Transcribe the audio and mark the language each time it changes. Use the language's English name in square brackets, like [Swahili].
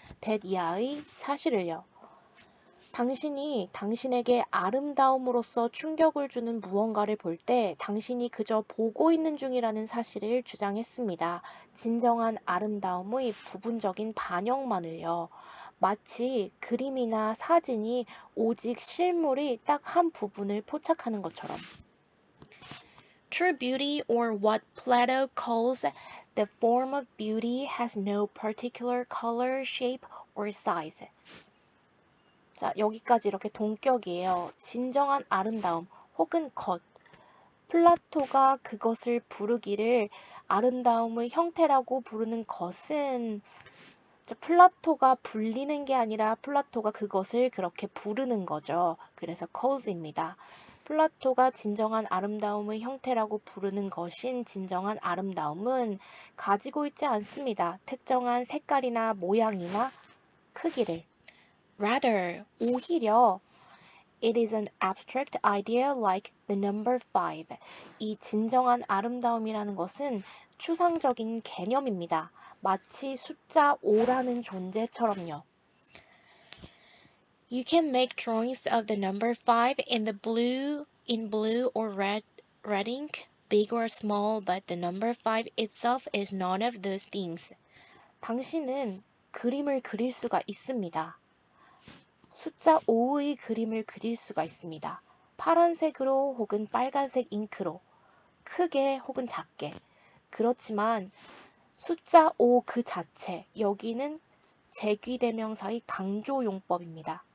[Korean] that 이하의 사실을요. 당신이 당신에게 아름다움으로써 충격을 주는 무언가를 볼 때 당신이 그저 보고 있는 중이라는 사실을 주장했습니다. 진정한 아름다움의 부분적인 반영만을요. 마치 그림이나 사진이 오직 실물이 딱 한 부분을 포착하는 것처럼. [English] True beauty, or what Plato calls the form of beauty, has no particular color, shape, or size. [Korean] 자, 여기까지 이렇게 동격이에요. 진정한 아름다움 혹은 것. 플라토가 그것을 부르기를 아름다움의 형태라고 부르는 것은 플라토가 불리는 게 아니라 플라토가 그것을 그렇게 부르는 거죠. 그래서 cause입니다. 플라토가 진정한 아름다움의 형태라고 부르는 것인 진정한 아름다움은 가지고 있지 않습니다. 특정한 색깔이나 모양이나 크기를. [English] Rather, 오히려 it is an abstract idea like the number 5. [Korean] 이 진정한 아름다움이라는 것은 추상적인 개념입니다. 마치 숫자 5라는 존재처럼요. [English] You can make drawings of the number 5 in blue or red ink, big or small, but the number 5 itself is none of those things. [Korean] 당신은 그림을 그릴 수가 있습니다. 숫자 5의 그림을 그릴 수가 있습니다. 파란색으로 혹은 빨간색 잉크로, 크게 혹은 작게. 그렇지만 숫자 5 그 자체, 여기는 제귀대명사의 강조용법입니다.